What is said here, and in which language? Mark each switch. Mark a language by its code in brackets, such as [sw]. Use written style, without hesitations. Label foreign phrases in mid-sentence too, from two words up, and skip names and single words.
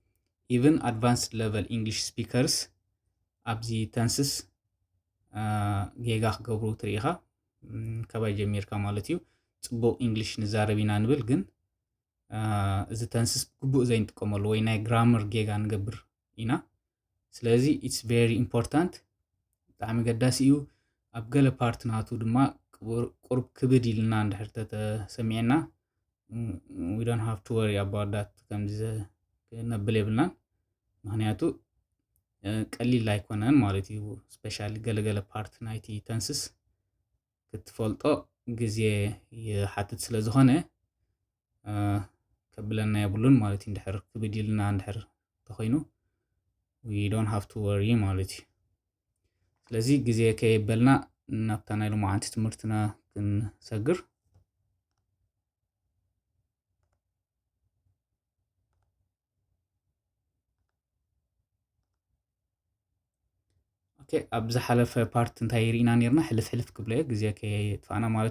[en] Even advanced level English speakers [ti] ኣብዚ ተንስስ ጌጋ ክገብሩ ትርኢኻ ካባይ ጀሚርካ ማለት እዩ። ፅቡቅ ኢንግሊሽ ንዛረብ ኢና ንብል ግን እዚ ተንስስ ግቡእ ዘይንጥቀመሉ ወይ ናይ ግራመር ጌጋ ንገብር ኢና። ስለዚ [en] It's very important [ti] ብጣዕሚ ገዳሲ እዩ። ኣብ ገለ ፓርት ናቱ ድማ ቁርብ ክብድ ኢልና እንድሕር ተሰሚዐና [en] we don't have to worry about that [ti] ከምዚ ነብል የብልናን ምክንያቱ ቀሊል ኣይኮነን ማለት እዩ። ስፔሻሊ ገለገለ ፓርት ናይቲ ተንስስ ክትፈልጦ ግዜ ይሓትት ስለ ዝኾነ ከብለና የብሉን ማለት እዩ። እንድሕር ክብድ ኢልና እንድሕር ተኮይኑ [en] we don't have to worry [ti] ማለት እዩ። ስለዚ ግዜ ከየበልና ናብታ ናይ ሎማዓንቲ ትምህርትና ክንሰግር ኣብ ዝሓለፈ ፓርት እንታይ ሪኢና ነርና ሕልፍ ክብለ ግዜ ከየጥፋእና ማለት